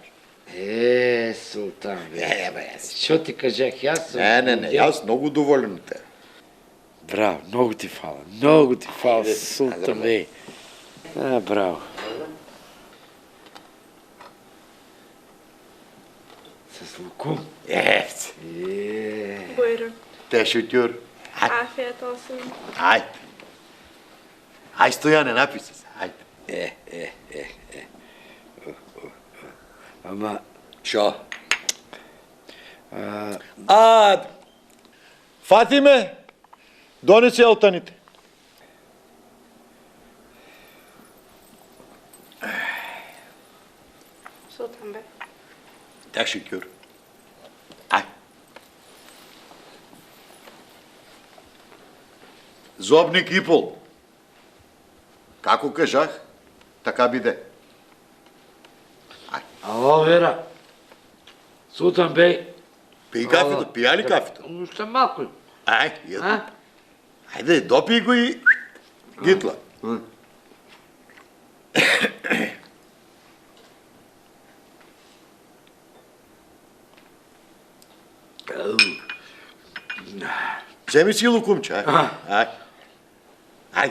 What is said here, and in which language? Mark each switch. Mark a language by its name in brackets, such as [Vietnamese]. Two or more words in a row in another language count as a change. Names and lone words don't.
[Bulgarian] Султан, бе. Що ти кажах, аз съм... Не, аз много доволен от тебе. Браво, много ти фала, Султан, бе. Браво. С лукум. [Turkish] Buyurun. Teşekkür. Afiyet olsun. [Bulgarian] Haydi. Ay Стояне, напи се. Хайде. Ама... Шо? Фатиме, донеси алтаните. [Turkish] Sultan Bey. Teşekkür. Ay. [Bulgarian] Зобник и пол. Како кажах, така биде. Ало, Вера. Султан бей. Пий кафето, пия ли кафето? Ще малко. Айде, допий го и гитла. Вземи си лукумче, Айде.